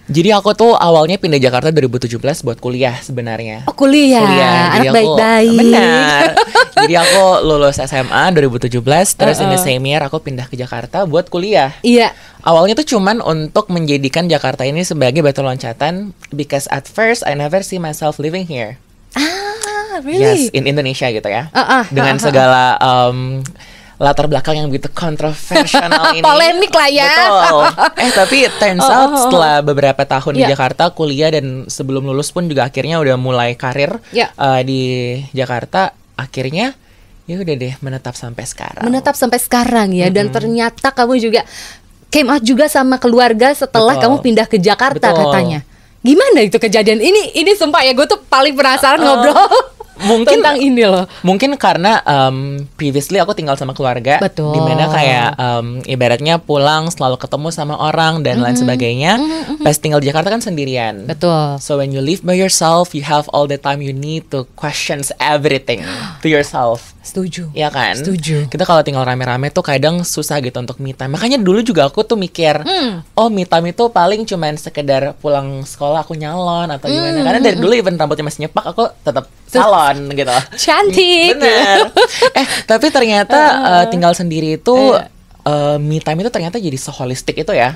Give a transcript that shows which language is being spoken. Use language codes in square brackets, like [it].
[id] Jadi aku tuh awalnya pindah Jakarta 2017 buat kuliah sebenarnya. Oh kuliah. Jadi Anak baik-baik. Benar. Jadi aku lulus SMA 2017. Terus [en] in the same year [id] aku pindah ke Jakarta buat kuliah. Iya. Awalnya tuh cuman untuk menjadikan Jakarta ini sebagai batu loncatan. [en] Because at first I never see myself living here. Ah, really? [id] Yes, in Indonesia gitu ya. Dengan segala latar belakang yang begitu kontroversial ini. Polemik lah ya. Betul. Tapi [en] turns out [id] setelah beberapa tahun di Jakarta kuliah dan sebelum lulus pun juga akhirnya udah mulai karir di Jakarta. Akhirnya ya udah deh menetap sampai sekarang. Dan ternyata kamu juga came out juga sama keluarga setelah kamu pindah ke Jakarta katanya. Gimana itu kejadian? Ini sumpah ya, gue tuh paling penasaran ngobrol mungkin tentang ini loh. Mungkin karena previously aku tinggal sama keluarga. Betul. Dimana kayak ibaratnya pulang selalu ketemu sama orang dan lain sebagainya. Pas tinggal di Jakarta kan sendirian. Betul. [en] So when you live by yourself, you have all the time you need to questions everything to yourself. [id] Setuju. Iya kan? Setuju. Kita kalau tinggal rame-rame tuh kadang susah gitu untuk me time. Makanya dulu juga aku tuh mikir, oh me time itu paling cuman sekedar pulang sekolah aku nyalon atau gimana. Karena dari dulu even rambutnya masih nyepak, aku tetap salon gitu. Cantik. Bener. Tapi ternyata tinggal sendiri itu me time itu ternyata jadi seholistik itu ya.